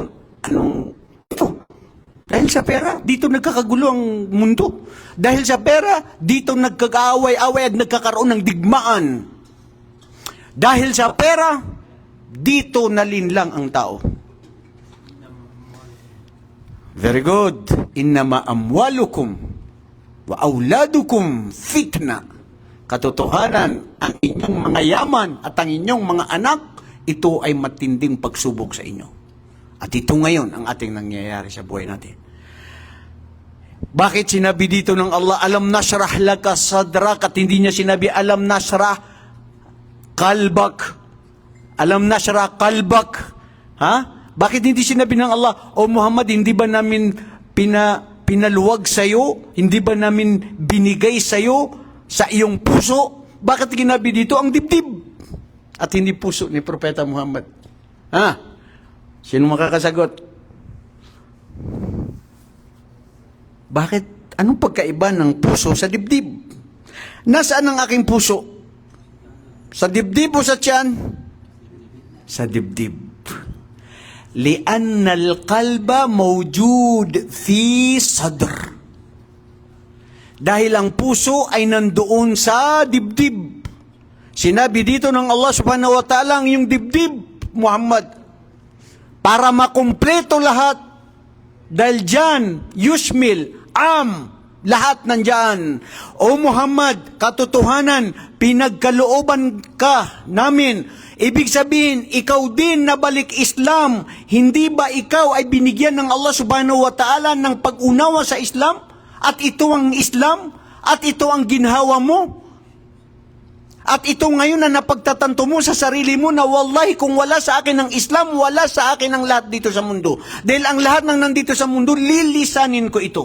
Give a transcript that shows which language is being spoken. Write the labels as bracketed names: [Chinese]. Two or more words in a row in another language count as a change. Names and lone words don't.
[Filipino] Anong ito? Dahil sa pera, dito nagkakagulo ang mundo. Dahil sa pera, dito nagkakaaway-away at nagkakaroon ng digmaan. Dahil sa pera, dito nalinlang ang tao. [English] Very good. [Arabic] إنما أموالكم وأولادكم فتنة. [Filipino] Katotohanan, ang inyong mga yaman at ang inyong mga anak, ito ay matinding pagsubok sa inyo. At ito ngayon ang ating nangyayari sa buhay natin. Bakit sinabi dito ng Allah, [Arabic] ألم نشرح لك صدرك, [Filipino] at hindi niya sinabi, [Arabic] ألم نشرح قلبك. ألم نشرح قلبك. Ha? [Filipino] Bakit hindi sinabi ng Allah, O Muhammad, hindi ba namin pinaluwag sa'yo? Hindi ba namin binigay sa'yo sa iyong puso? Bakit ginabi dito ang dibdib? At hindi puso ni Propeta Muhammad. Ha? Sino makakasagot? Bakit? Anong pagkaiba ng puso sa dibdib? Nasaan ang aking puso? Sa dibdib o sa tiyan? Sa dibdib. [Arabic] لأن القلب موجود في صدر. [Filipino] Dahil ang puso ay nandoon sa dibdib. Sinabi dito ng Allah [Arabic] سبحانه وتعالى [Filipino] ang iyong dibdib, Muhammad, para makumpleto lahat. Dahil dyan, yushmil, lahat nandyan. O Muhammad, katotohanan, pinagkalooban ka namin. Ibig sabihin, ikaw din nabalik Islam. Hindi ba ikaw ay binigyan ng Allah [Arabic] سبحانه وتعالى [Filipino] ng pag-unawa sa Islam? At ito ang Islam? At ito ang ginhawa mo? At ito ngayon na napagtatanto mo sa sarili mo na wallahi kung wala sa akin ang Islam, wala sa akin ang lahat dito sa mundo. Dahil ang lahat ng nandito sa mundo, lilisanin ko ito.